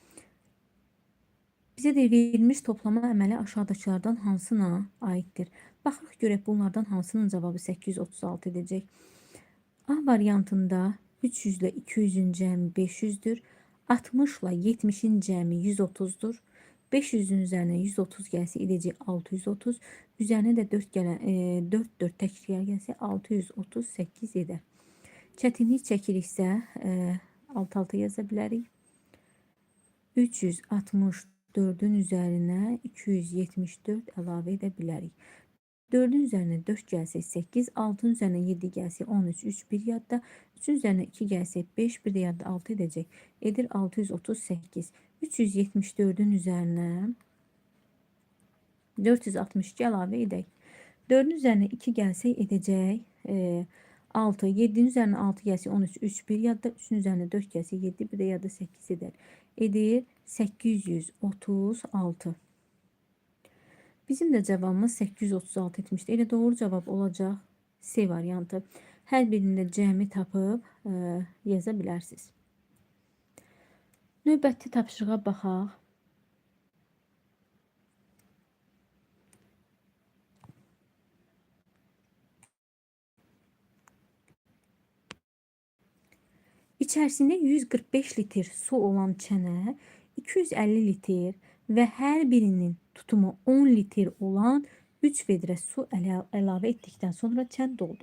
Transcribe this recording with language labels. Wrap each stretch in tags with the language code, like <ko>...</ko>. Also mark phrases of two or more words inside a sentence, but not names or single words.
<az>Bizə də verilmiş toplama əməli aşağıdakılardan hansına aiddir? Baxırıq görək bunlardan hansının cavabı 836 edəcək. A variantında 300 ilə 200'ün cəmi 500'dür. 60 ilə 70'in cəmi 130'dur.</az> <tr>500'ün üzerine 130 gelse edecek 630. Üzerine de 4 gelen 4 tekrar gelse 638 eder.</tr> <az>Çətinlik çəkiriksə 6-6 yaza bilərik. 364'ün üzerine 274 əlavə edə bilərik.</az> <tr>4'ün üzerine 4 gelse 8, 6'ın üzerine 7 gelse 13, 3 bir yadda, 3'ün üzerine 2 gelse 5, bir de yadda 6 edecek.</tr> <az>Edir 638. 374'ün üzerine 462 əlavə edək.</az> <tr>4'ün üzerine 2 gelse edecek 6, 7'nin üzerine 6 gelse 13, 3 bir yadda, 3'ün üzerine 4 gelse 7, bir de yadda 8 eder.</tr> <az>Edir 836.</az> <tr>Bizim de cevabımız 836 etmişti.</tr> <az>Elə doğru cevap olacaq C variantı. Hər birində cəmi tapıb yaza bilərsiniz. Növbəti tapşırığa baxaq. İçərisində 145 litr su olan çənə 250 litr və hər birinin tutumu 10 litr olan 3 vedrə su əlavə etdikdən sonra çən doldu.</az>